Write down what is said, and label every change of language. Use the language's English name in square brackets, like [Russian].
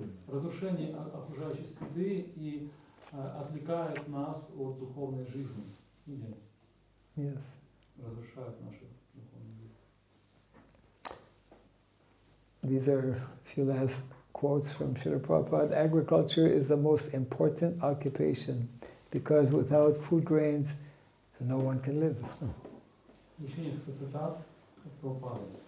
[Russian] Разрушение окружающей среды и отвлекает нас от духовной жизни или разрушает нашу духовную жизнь. [English] These are a few last quotes from Srila Prabhupada. Agriculture is the most important occupation because without food grains, no one can live. [Russian] Еще несколько цитат от Прабхупады.